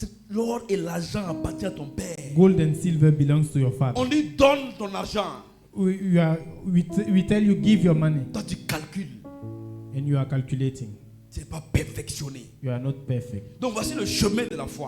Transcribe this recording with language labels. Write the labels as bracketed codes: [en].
[fr] L'or et l'argent appartiennent à ton Père. [en] Gold and silver belongs to your father. [fr] On lui donne ton argent. [en] We tell you, give your money, [fr] Toi, tu calcules. [en] and you are calculating. [fr] Tu n'es pas perfectionné. [en] You are not perfect. [fr] Donc, voici le chemin de la foi.